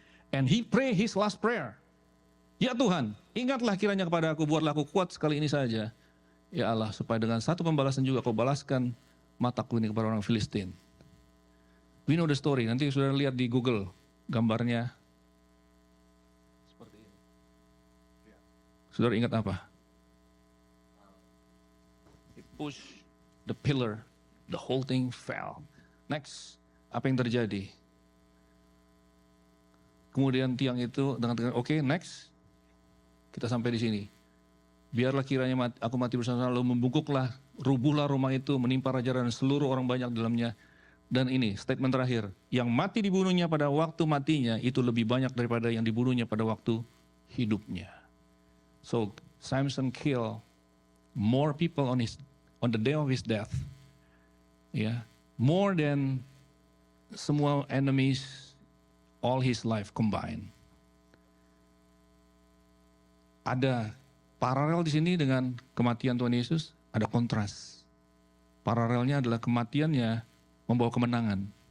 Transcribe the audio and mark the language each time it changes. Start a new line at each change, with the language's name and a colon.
English: And he pray his last prayer.
Indonesian: Ya Tuhan, ingatlah kiranya kepada aku, buatlah aku kuat sekali ini saja. Ya Allah, supaya dengan satu pembalasan juga kau balaskan mataku ini kepada orang Filistin.
English: We know the story,
Indonesian: nanti sudah lihat di Google gambarnya. Seperti ini. Saudara ingat apa?
English: He pushed the pillar, the whole thing fell.
Indonesian: Next, apa yang terjadi? Kemudian tiang itu dengan oke, next. Kita sampai di sini. Biarlah kiranya aku mati bersama, lalu membungkuklah, rubuhlah rumah itu, menimpa raja dan seluruh orang banyak di dalamnya. Dan ini statement terakhir, yang mati dibunuhnya pada waktu matinya itu lebih banyak daripada yang dibunuhnya pada waktu hidupnya.
English: So Samson kill more people on the day of his death, more than
Indonesian: semua
English: enemies all his life combined.
Indonesian: Ada paralel di sini dengan kematian Tuhan Yesus, ada kontras. Paralelnya adalah kematiannya membawa kemenangan.